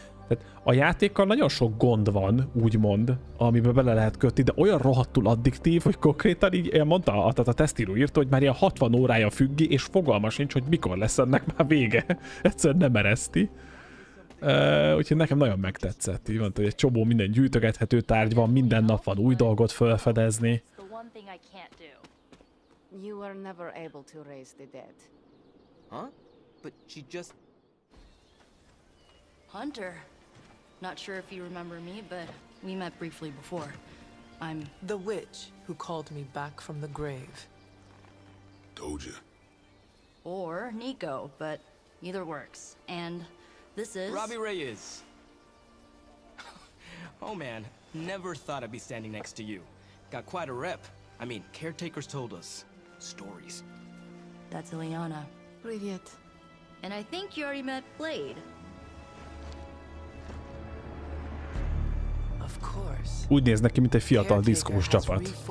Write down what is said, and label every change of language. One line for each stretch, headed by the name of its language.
Hungarian: Tehát a játékkal nagyon sok gond van, úgymond, amiben bele lehet kötni, de olyan rohadtul addiktív, hogy konkrétan így mondta, a tesztíró írta, hogy már ilyen 60 órája függi, és fogalma sincs, hogy mikor lesz ennek már vége. Egyszerűen nem ereszti. Úgyhogy nekem nagyon megtetszett. Így mondta, hogy egy csomó minden gyűjtögethető tárgy van, minden nap van új dolgot felfedezni.
English: You were never able to raise the dead. Huh? But she just... Hunter. Not sure if you remember me, but we met briefly before. I'm... The witch who called me back from the grave. Told you. Or Nico, but either works. And this is... Robbie Reyes. Oh man, never thought I'd be standing next to you. Got quite a rep. I mean, caretakers told us stories. That's Ileana.
Russian: Привет.
English: And I think you already met Blade. Of course.
Hungarian: Úgy néz neki, mint egy fiatal diszkós csapat.